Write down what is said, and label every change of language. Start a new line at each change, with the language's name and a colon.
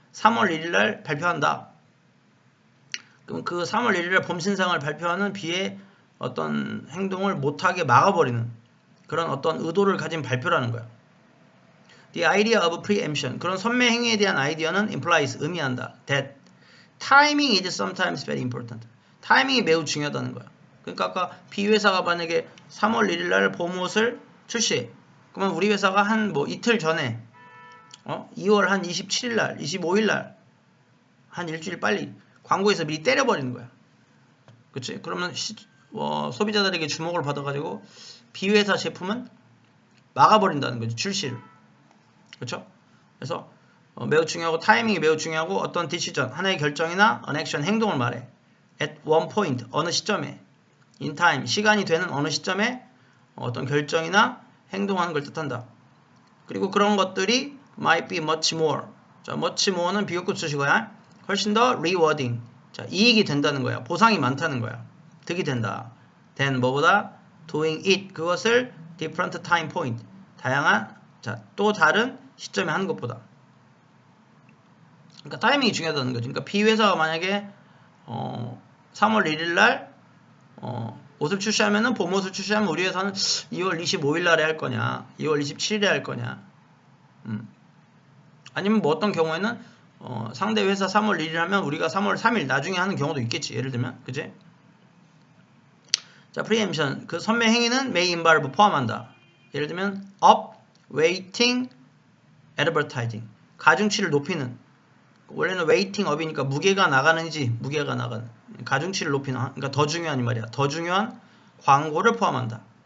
Korean: 3월 1일 날 발표한다. 그럼 그 3월 1일 날 봄 신상을 발표하는 B의 어떤 행동을 못하게 막아버리는 그런 어떤 의도를 가진 발표라는 거야.
English: The idea of preemption.
Korean: 그런 선매 행위에 대한 아이디어는 implies 의미한다.
English: That timing is sometimes very important.
Korean: 타이밍이 매우 중요하다는 거야. 그러니까 아까 B 회사가 만약에 3월 1일 날 봄옷을 출시해. 그러면 우리 회사가 한 뭐 이틀 전에 2월 한 27일 날, 25일 날 한 일주일 빨리 광고에서 미리 때려버리는 거야. 그치? 그러면 소비자들에게 주목을 받아가지고 B 회사 제품은 막아버린다는 거지, 출시를. 그렇죠? 그래서 매우 중요하고 타이밍이 매우 중요하고 어떤 디시전, 하나의 결정이나
English: an action,
Korean: 행동을 말해.
English: at one point,
Korean: 어느 시점에
English: in time,
Korean: 시간이 되는 어느 시점에 어떤 결정이나 행동하는 걸 뜻한다. 그리고 그런 것들이
English: might be much more.
Korean: 자,
English: much more
Korean: 는 비교급 수식어야. 훨씬 더
English: rewarding.
Korean: 자, 이익이 된다는 거야. 보상이 많다는 거야. 득이 된다.
English: than
Korean: 뭐보다
English: doing it.
Korean: 그것을
English: different time point.
Korean: 다양한, 자, 또 다른 시점에 하는 것보다. 그러니까 타이밍이 중요하다는 거지. 그러니까 B 회사가 만약에 3월 1일 날 옷을 출시하면은 봄옷을 출시하면 우리 회사는 2월 25일 날에 할 거냐, 2월 27일에 할 거냐. 아니면 뭐 어떤 경우에는 상대 회사 3월 1일 하면 우리가 3월 3일 나중에 하는 경우도 있겠지. 예를 들면, 그지? 자, preemption. 그 선매 행위는
English: may involve
Korean: 포함한다. 예를 들면
English: up, weighting, advertising.
Korean: 가중치를 높이는. 원래는
English: weighting up
Korean: 이니까 무게가 나가는지 무게가 나가는. 가중치를 높이는. 그러니까 더 중요한 이 말이야. 더 중요한 광고를 포함한다.